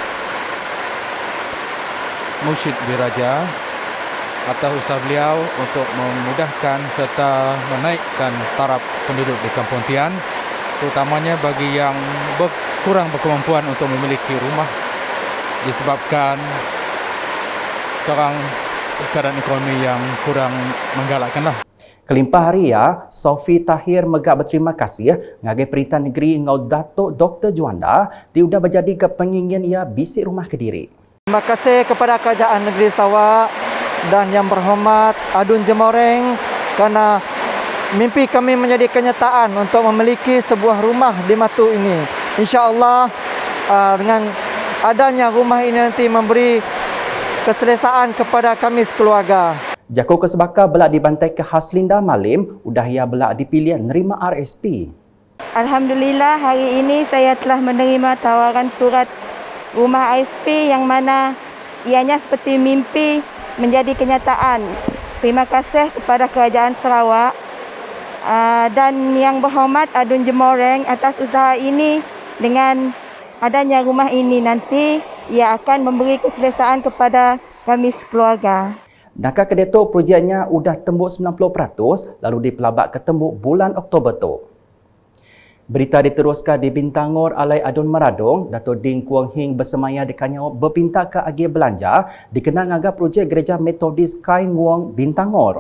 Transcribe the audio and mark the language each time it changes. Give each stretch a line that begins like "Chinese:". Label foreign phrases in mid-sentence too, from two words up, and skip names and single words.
Malay: Mursyid Biraja atas usaha beliau untuk memudahkan serta menaikkan taraf penduduk di Kampung Tian, terutamanya bagi yang kurang berkemampuan untuk memiliki rumah disebabkan sekarang keadaan ekonomi yang kurang menggalakkanlah.
Iban: Kelimpah hari ya, Sofi Tahir Megap berterima kasih ngagai Perintah Negeri ngau Datuk Dr. Juanda diudah berjadi ke pengingin ia bisik rumah Kediri.
Malay: Terima kasih kepada Kerajaan Negeri Sarawak dan Yang Berhormat Adun Jemoreng kerana mimpi kami menjadi kenyataan untuk memiliki sebuah rumah di Matu ini. InsyaAllah dengan adanya rumah ini nanti memberi keselesaan kepada kami sekeluarga.
Iban: Jako Kesebaka belak dibantai ke Haslinda Malim, udah ia belak dipilih nerima RSP.
Malay: Alhamdulillah hari ini saya telah menerima tawaran surat rumah RSP yang mana ianya seperti mimpi menjadi kenyataan. Terima kasih kepada Kerajaan Sarawak dan Yang Berhormat Adun Jemoreng atas usaha ini. Dengan adanya rumah ini nanti ia akan memberi keselesaan kepada kami sekeluarga.
Iban: Nakah kedetok projeknya udah tembuk 90% lalu dipelabak ke tembuk bulan Oktober tu. Berita diteruskan di Bintangor alai Adun Maradong, Dato' Ding Kuang Hing bersemaya di Kanyao berpinta ke agi belanja dikenang agak projek Gereja Metodis Kai Nguang Bintangor.